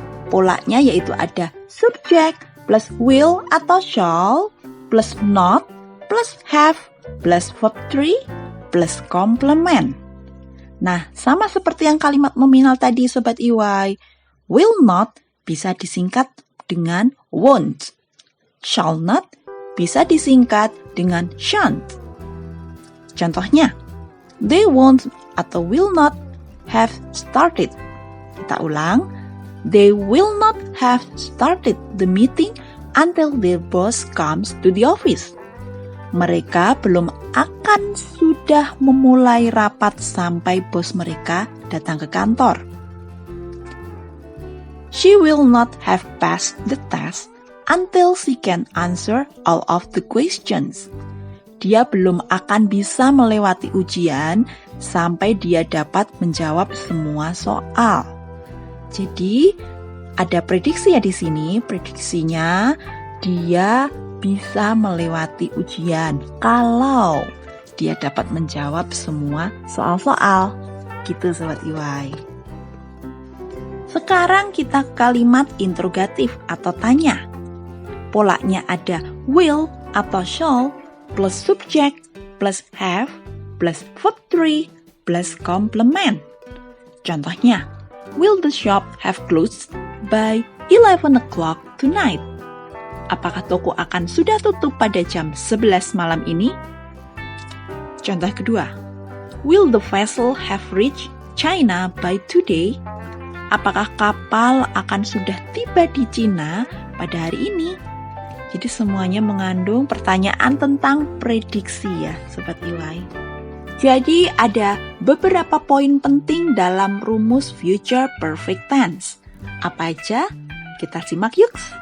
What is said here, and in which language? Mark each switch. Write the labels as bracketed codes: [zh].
[id] Polanya yaitu ada subject plus will atau shall, plus not, plus have, plus verb 3, plus complement. Nah, sama seperti yang kalimat nominal tadi Sobat IY, will not bisa disingkat dengan won't. Shall not bisa disingkat dengan shan't. [en] Contohnya, they won't atau will not have started. [id] Kita ulang. [en] They will not have started the meeting until their boss comes to the office. [id] Mereka belum akan sudah memulai rapat sampai bos mereka datang ke kantor. [en] She will not have passed the test until she can answer all of the questions. [id] Dia belum akan bisa melewati ujian sampai dia dapat menjawab semua soal. Jadi, ada prediksi ya di sini. Prediksinya dia bisa melewati ujian kalau dia dapat menjawab semua soal-soal. Gitu Sobat EY. Sekarang kita kalimat interrogatif atau tanya. Polanya ada will atau shall plus subject plus have plus verb 3 plus complement. [en] Contohnya, will the shop have closed by 11 o'clock tonight? [id] Apakah toko akan sudah tutup pada jam 11 malam ini? Contoh kedua, [en] will the vessel have reached China by today? [id] Apakah kapal akan sudah tiba di Cina pada hari ini? Jadi semuanya mengandung pertanyaan tentang prediksi ya Sobat EY. Jadi ada beberapa poin penting dalam rumus future perfect tense. Apa aja? Kita simak yuk.